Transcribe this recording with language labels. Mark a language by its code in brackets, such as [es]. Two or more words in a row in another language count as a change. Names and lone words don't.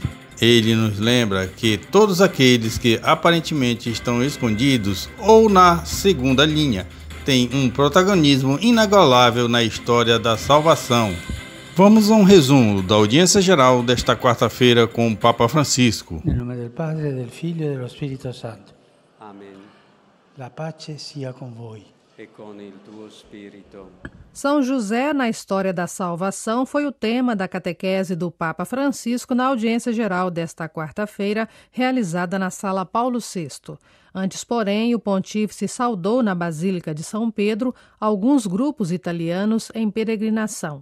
[pt] Ele nos lembra que todos aqueles que aparentemente estão escondidos ou na segunda linha têm um protagonismo inigualável na história da salvação. Vamos a um resumo da audiência geral desta quarta-feira com o Papa Francisco. Em nome do Padre, do Filho e do Espírito Santo. [it] Amen. La pace sia con voi. E con il tuo spirito. [pt] São José na história da salvação foi o tema da catequese do Papa Francisco na audiência geral desta quarta-feira, realizada na Sala Paulo VI. Antes, porém, o pontífice saudou na Basílica de São Pedro alguns grupos italianos em peregrinação.